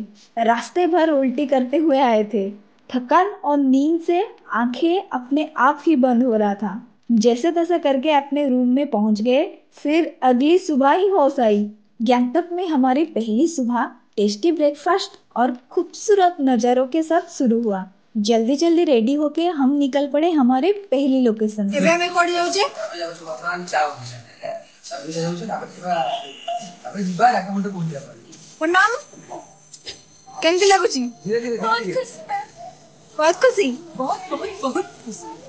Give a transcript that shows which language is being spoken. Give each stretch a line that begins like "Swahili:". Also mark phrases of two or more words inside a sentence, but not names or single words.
Hindi: रास्ते भर उल्टी करते हुए आए थे। थकान और नींद से आंखें अपने आप ही बंद हो रहा था। जैसे तैसे करके अपने रूम में पहुंच गए। फिर अगली सुबह ही होश आई। गैंगटॉक में हमारी पहली सुबह टेस्टी ब्रेकफास्ट और खूबसूरत नज़ारों के साथ शुरू हुआ। जल्दी जल्दी रेडी होके हम निकल पड़े हमारे पहली लोकेशन।
Odia: ଏବେ ଆମେ କୋଠି ଯାଉଛେ? पूनम କେମିତି ଲାଗୁଛି? ବହୁତ ଖୁସି।
Hindi: बहुत खुशी।